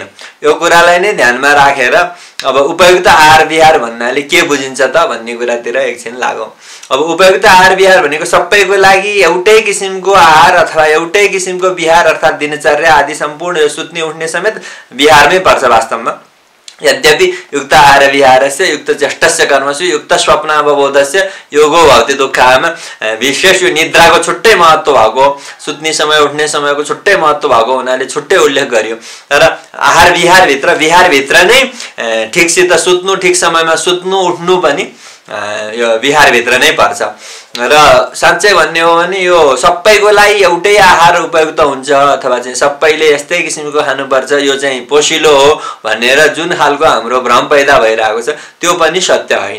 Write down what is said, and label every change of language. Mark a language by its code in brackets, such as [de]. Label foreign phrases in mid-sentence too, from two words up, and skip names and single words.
[ne] यो कुरालाई नै ध्यानमा राखेर अब उपयुक्त आहार विहार भन्नाले के बुझिन्छ त भन्ने कुरातिर एकछिन लागौँ। अब उपयुक्त आहार विहार भनेको सबैको लागि एउटै किसिमको आहार अथवा एउटै किसिमको विहार अर्थात् दिनचर्या आदि सम्पूर्ण यो सुत्ने उठ्ने समेत विहारमै पर्छ वास्तवमा। यद्यपि [sa] युक्त आहार विहारस्य युक्त चेष्टस्य कर्मसु युक्त स्वप्न अवबोधस्य योगो भवति दुःखःमा [ne] विशेष यो निद्राको छुट्टै महत्त्व भएको, सुत्ने समय उठ्ने समयको छुट्टै महत्त्व भएको हुनाले छुट्टै उल्लेख गरियो। तर आहार विहारभित्र नै ठिकसित सुत्नु, ठिक समयमा सुत्नु उठ्नु पनि यो विहारभित्र नै पर्छ। र साँच्चै भन्ने हो भने यो सबैको लागि एउटै आहार उपयुक्त हुन्छ अथवा चाहिँ सबैले यस्तै किसिमको खानुपर्छ यो चाहिँ पोसिलो हो भनेर जुन खालको हाम्रो भ्रम पैदा भइरहेको छ त्यो पनि सत्य होइन।